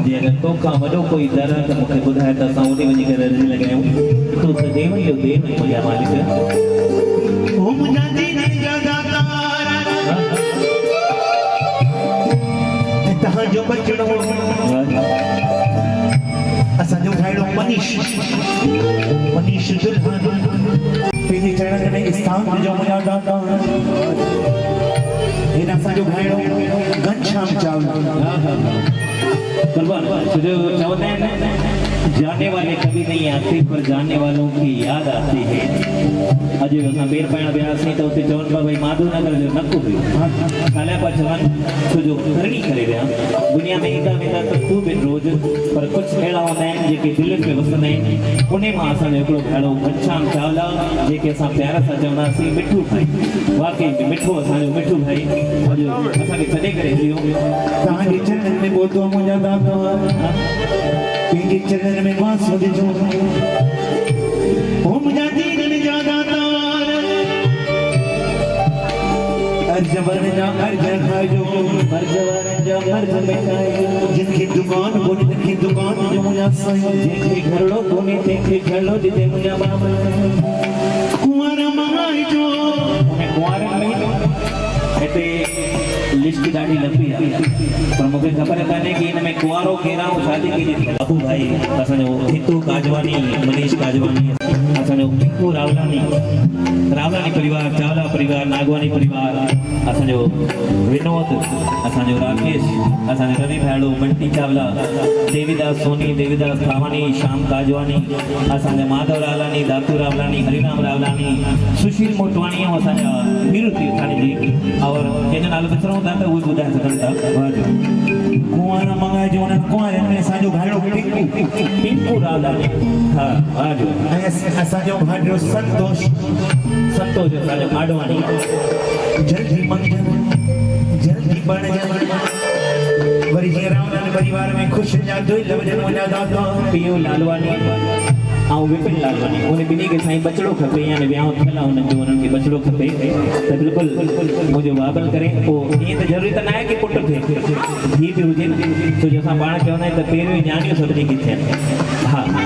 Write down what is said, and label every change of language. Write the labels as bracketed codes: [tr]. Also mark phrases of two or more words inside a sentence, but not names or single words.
[sd] जी अगरि तोखां वॾो कोई दर आहे त मूंखे ॿुधाए त असां ओॾे वञी करे अर्ज़ी लॻायूं तूं त देव जो देव मुंहिंजा मालिक ओ मुंहिंजा दीदन जा दातार तव्हांजो बचड़ो असांजो भाइड़ो मनीष दुल्हन पंहिंजे चरण में स्थान जो मुंहिंजा दाता हिन असांजो भाइड़ो घनश्याम चावला कुर्बान जो चवंदा आहिनि [hi] जाने वाले कभी नहीं आते पर जानने वालों की याद आती है [sd] अॼु असां बेर पाइण वियासीं त उते चवनि पिया भई माधवनगर जो नकु हुयो हालिया पिया चवनि छो जो करणी करे विया दुनिया में ईंदा वेंदा त ख़ूब आहिनि रोज़ पर कुझु अहिड़ा हूंदा आहिनि जेके दिलि में वसंदा आहिनि उन मां असांजो हिकिड़ो भाइड़ो घनश्याम चावला जेके असां प्यार सां चवंदासीं मिठू भाई वाकई में मिठो असांजो मिठू भाई अॼु असांखे छॾे करे हली वियो तव्हांजे चरणनि में ॿोधो मुंहिंजा दाता पंहिंजे चरणनि में वास विझो ओ मुंहिंजा दीदन जा दातार अर्ज वरन जा अर्ज खाइजो मर्ज वरन जा मर्ज मिटाइजो जिनकी दुकान कोन्हे तिनकी दुकान जो मुंहिंजा साईं जंहिंखे घरड़ो कोन्हे तंहिंखे घरड़ो ॾिजे मुंहिंजा बाबा कुंवर माइजो उन कुंवारनि में हिते लिस्ट ॾाढी लंबी आहे पर मूंखे ख़बर कान्हे कि हिन में कुंवारो केरु आहे शादी कई बाबू भाई असांजो हितू काजवानी मनीष काजवानी असांजो पिंकू रावलानी परिवार चावला परिवार नागवानी परिवार असांजो विनोद असांजो राकेश असांजो रवि भाइड़ो बंटी चावला देवीदास सोनी देवीदास थावानी श्याम काजवानी असांजा माधव रावलानी दातू रावलानी हरिराम रावलानी सुशील मोटवानी ऐं असांजा वीरू तीर्थानी जी और जंहिंजो नालो विसरूं था त उहे ॿुधाए सघनि था कुंवारा मंगाए जो उन्हनि कुंवारनि में असांजो भाइड़ो पिंकू पिंकू रावलानी हाँ वाह ऐं असांजो भाइड़ो संतोष संतोष असांजो आडवाणी जल्दी मंगजन जल्दी बणजन वरी जीअं रावलानी परिवार में ख़ुशि जा दुई लवजन मुंहिंजा दादा पीओ लालवानी ऐं विपिन लालवानी उन ॿिन्ही खे साईं बचिड़ो खपे यानी वियांउ थियल आहे हुननि जो उन्हनि खे बचिड़ो खपे त बिल्कुलु मुंहिंजो वाबल करे पोइ ईअं त ज़रूरी त न आहे की पुटु थिए धीउ बि हुजे छो जो असां पाण चवंदा आहियूं त पहिरियों ई न्याणियूं सभिनी खे थियनि हा